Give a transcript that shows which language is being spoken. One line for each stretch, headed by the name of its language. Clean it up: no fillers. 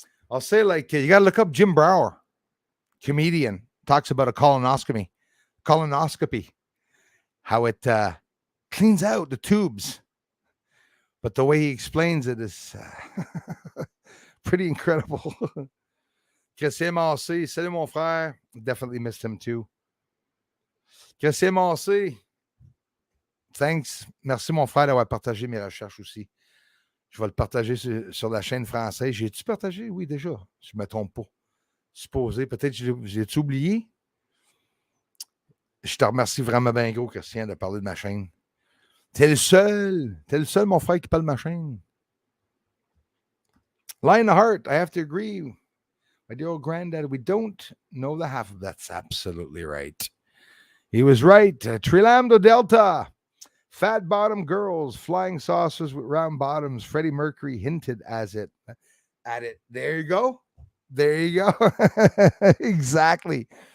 English: I'll say, like, you got to look up Jim Brower, comedian, talks about a colonoscopy, how it cleans out the tubes. But the way he explains it is pretty incredible.
French: Christian Massé, salut mon frère.
English: Definitely missed him too. Christian Massé, thanks.
French: Merci mon frère d'avoir partagé mes recherches aussi. Je vais le partager sur la chaîne française. J'ai-tu partagé? Oui, déjà. Je ne me trompe pas. Supposé. Peut-être j'ai-tu oublié? Je te remercie vraiment bien gros, Christian, de parler de ma chaîne. T'es le seul, mon frère, qui parle de ma chaîne.
English: Lionheart, I have to agree. My dear old granddad, we don't know the half of that's absolutely right. He was right. Trilambdo Delta. Fat bottom girls, flying saucers with round bottoms. Freddie Mercury hinted at it. There you go. There you go. Exactly.